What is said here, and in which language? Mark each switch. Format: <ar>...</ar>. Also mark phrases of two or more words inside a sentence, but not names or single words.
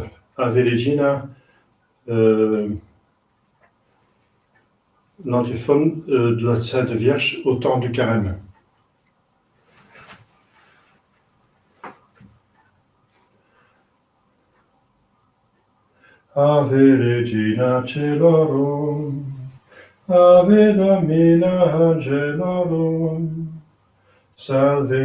<fr>Ave Regina, l'antiphone de la Sainte Vierge au temps du carême.</fr> <la>Ave Regina Celorum, Ave Domina Angelorum, Salve</la>